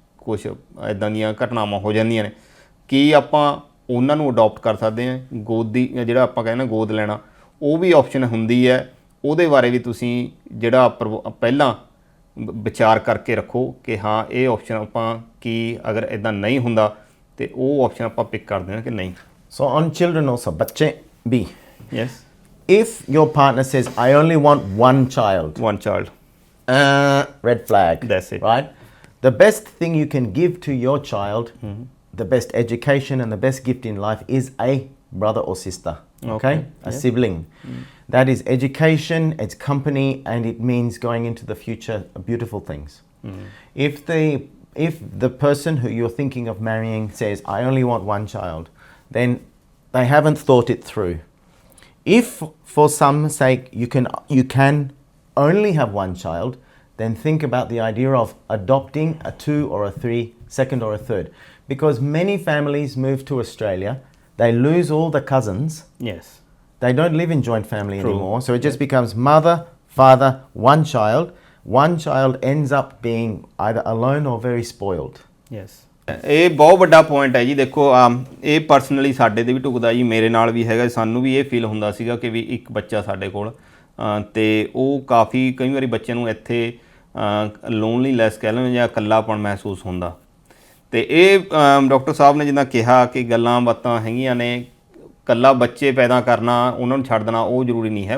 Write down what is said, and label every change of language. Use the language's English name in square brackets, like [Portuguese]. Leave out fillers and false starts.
[Punjabi] ਕੁਛ ਇੱਦਾਂ ਦੀਆਂ ਘਟਨਾਵਾਂ ਹੋ ਜਾਂਦੀਆਂ ਨੇ। ਕੀ ਆਪਾਂ ਉਹਨਾਂ ਨੂੰ ਅਡੋਪਟ ਕਰ ਸਕਦੇ ਹਾਂ? ਗੋਦੀ ਜਿਹੜਾ ਆਪਾਂ ਕਹਿੰਦੇ ਗੋਦ ਲੈਣਾ, ਉਹ ਵੀ ਆਪਸ਼ਨ ਹੁੰਦੀ ਹੈ। ਉਹਦੇ ਬਾਰੇ ਵੀ ਤੁਸੀਂ ਜਿਹੜਾ ਪਹਿਲਾਂ ਵਿਚਾਰ ਕਰਕੇ ਰੱਖੋ ਕਿ ਹਾਂ ਇਹ ਆਪਸ਼ਨ ਆਪਾਂ ਕੀ ਅਗਰ ਇੱਦਾਂ ਨਹੀਂ ਹੁੰਦਾ ਤਾਂ ਉਹ ਆਪਸ਼ਨ ਆਪਾਂ ਪਿਕ ਕਰਦੇ ਹਾਂ ਕਿ ਨਹੀਂ। [English] So on children also, ਬੱਚੇ B. Yes. If your partner says, I only want one child. One child. Red flag. That's it. Right? The best thing you can give to your child, the best education and the best gift in life is a brother or sister. Okay? A sibling. That is education, it's company, and it means going into the future beautiful things. If the person who you're thinking of marrying says, I only want one child, then they haven't thought it through. If for some sake you can only have one child, then think about the idea of adopting a 2 or a 3, second or a third. Because many families move to Australia, they lose all the cousins. Yes. They don't live in joint family anymore. So it just becomes mother, father, one child. One child ends up being either alone or very spoiled. Yes. [Punjabi] ਇਹ ਬਹੁਤ ਵੱਡਾ point ਹੈ ਜੀ। ਦੇਖੋ ਇਹ personally ਸਾਡੇ 'ਤੇ ਵੀ ਢੁਕਦਾ ਜੀ, ਮੇਰੇ ਨਾਲ ਵੀ ਹੈਗਾ। ਸਾਨੂੰ ਵੀ ਇਹ ਫੀਲ ਹੁੰਦਾ ਸੀਗਾ ਕਿ ਵੀ ਇੱਕ ਬੱਚਾ ਸਾਡੇ ਕੋਲ, ਅਤੇ ਉਹ ਕਾਫੀ ਕਈ ਵਾਰੀ ਬੱਚਿਆਂ ਨੂੰ ਇੱਥੇ ਲੋਨਲੀਨੈਸ ਕਹਿ ਲਓ ਜਾਂ ਇਕੱਲਾਪਣ ਮਹਿਸੂਸ ਹੁੰਦਾ। ਅਤੇ ਇਹ ਡਾਕਟਰ ਸਾਹਿਬ ਨੇ ਜਿੱਦਾਂ ਕਿਹਾ ਕਿ ਗੱਲਾਂ ਬਾਤਾਂ ਹੈਗੀਆਂ ਨੇ, ਇਕੱਲਾ ਬੱਚੇ ਪੈਦਾ ਕਰਨਾ, ਉਹਨਾਂ ਨੂੰ ਛੱਡ ਦੇਣਾ ਉਹ ਜ਼ਰੂਰੀ ਨਹੀਂ ਹੈ।